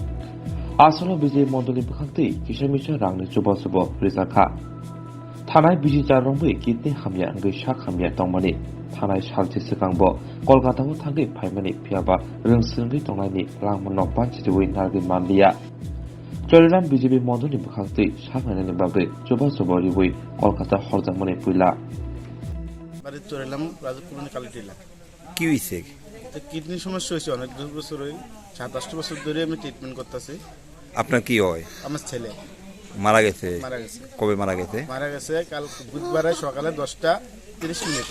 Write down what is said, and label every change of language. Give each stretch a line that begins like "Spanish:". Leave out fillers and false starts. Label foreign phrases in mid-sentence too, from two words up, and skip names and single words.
Kok Borok: आसलो बिजे मण्डलनि बोखांतै किसमिसा रांनि जुबा जुबा रिजाखा थानाय बिजि जारंबै किडनि हामया गैसा खामया तंमानि थानाय सालसे सिगांबो कलकातायाव थांगै फाइमानि फियाबा रोंसोरङै तंनायनि लांमोनाव बानचिदुबै नारगै मानलिया चरिराम बिजेपि मण्डलनि बोखांतै साखनायनि बागै जुबा जुबा रिबै कलकाता हरजामनि पुइला বাড়ি চড়লাম রাজকুলনি কালিটিলা
Bangla: কি হইছে? কিডনি সমস্যা হয়েছে অনেক বছর হয়ে 7-8 বছর ধরে আমি ট্রিটমেন্ট করতেছি। আপনার কি হয়? আমার ছেলে মারা গেছে। কবে মারা গেছে? মারা গেছে কাল বুধবারে সকালে 10:30